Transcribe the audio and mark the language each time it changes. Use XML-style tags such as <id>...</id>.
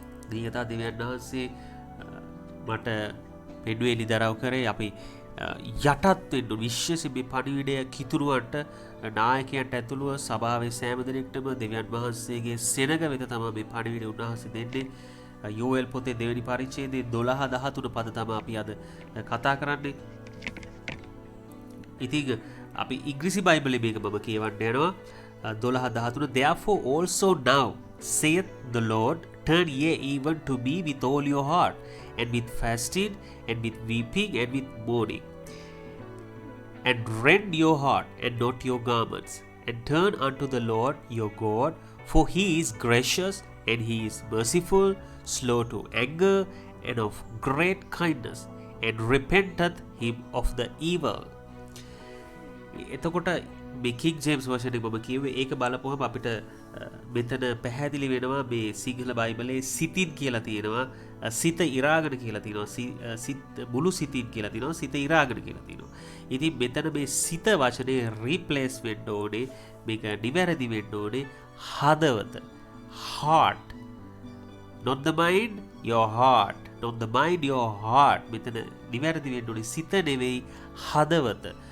<si>දීගතා දෙවියන් වහන්සේ මට පෙන්වුවේ එළිදරව් කරේ අපි යටත් වෙන්න විශ්වසේ මේ පණිවිඩය කිතුරුවන්ට නායකයන්ට ඇතුළුව සභාවේ සෑම දෙනෙක්ටම දෙවියන් වහන්සේගේ සෙනඟ වෙත තමයි මේ පණිවිඩය උන්වහන්සේ දෙන්නේ. යෝවෙල් පොතේ දෙවෙනි පරිච්ඡේදයේ 12-13 පද තමයි අපි අද කතා කරන්නේ. ඉතින් අපි ඉංග්‍රීසි බයිබලයේ මේක මම කියවන්න යනවා.</si> <en>12-13 Therefore also now saith the Lord, turn ye even to me with all your heart, and with fasting, and with weeping, and with mourning, and rend your heart and not your garments, and turn unto the Lord your God, for he is gracious and he is merciful, slow to anger, and of great kindness, and repenteth him of the evil.</en> <si>එතකොට මේ කිං James version එක මම කියුවේ ඒක බලපුවම අපිට මෙතන පැහැදිලි වෙනවා මේ සිංහල බයිබලයේ සිතින් කියලා තියෙනවා සිත ඉරාගෙන කියලා තියෙනවා සිත මුළු සිතින් කියලා තියෙනවා සිත ඉරාගෙන කියලා තියෙනවා. ඉතින් මෙතන මේ සිත වචනේ රීප්ලේස් වෙන්න ඕනේ මේක නිවැරදි වෙන්න ඕනේ හදවත</si> <en>heart not the mind your heart</en> <si>not the mind your heart මෙතන නිවැරදි වෙන්න ඕනේ සිත නෙවෙයි හදවත.</si>